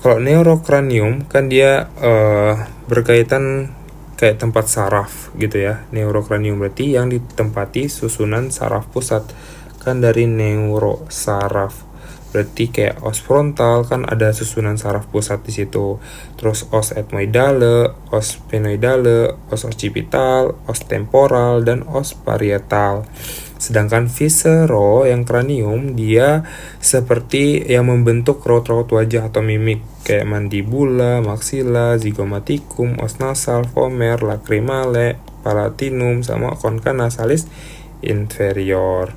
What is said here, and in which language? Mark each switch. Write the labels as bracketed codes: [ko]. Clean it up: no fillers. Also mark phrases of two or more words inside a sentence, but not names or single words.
[id] Kalau neurocranium kan dia berkaitan kayak tempat saraf gitu ya. Neurocranium berarti yang ditempati susunan saraf pusat, kan dari neurosaraf. Berarti kayak [la] os frontal [id] kan ada susunan saraf pusat di situ. Terus [la] os etmoidale, os sphenoidale, os occipital, os temporal, [id] dan [la] os parietal. [id] Sedangkan viscero yang kranium dia seperti yang membentuk raut-raut wajah atau mimik kayak [la] mandibula, maxilla, zygomaticum, os nasal, vomer, lacrimale, palatinum, [id] sama [la] concha nasalis inferior.